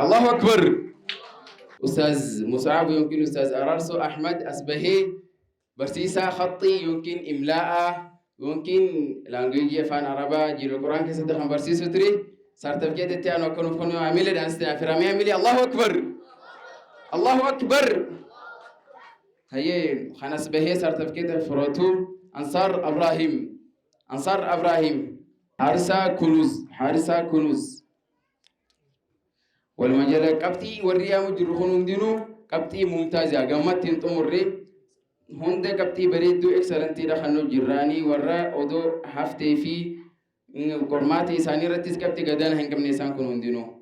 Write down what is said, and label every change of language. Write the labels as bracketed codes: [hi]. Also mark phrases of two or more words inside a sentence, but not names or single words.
[ar] Allahu akbar. [om] Ustaaz Musa'ab yookiin Ustaaz Araarso Ahmad as bahee barsiisaa khaxxii yookiin imlaa'aa yookiin laanguweejii afaan Arabaa jiru Quraan keessatti kan barsiisu ture. Sartifikeeta itti aanu akka nuuf kennu hamileedhaan asitti afeeramee hamilee. [ar] Allahu akbar. Allahu akbar. [om] Hayyee kan as bahee sartifikeeta fudhatu Ansaar Ibrahim. Ansaar Ibrahim. Harisaa Kunuz. Walumaa jala qabxii warri yaamu jiru kun hundinuu qabxii mumtaazaa gammattiin xumurre hunda qabxii bareedduu ekseleentiidha kan nu jirraanii warra odoo haftee fi qormaata isaanii irrattis qabxii gadaana hin qabne isaan kun hundinuu.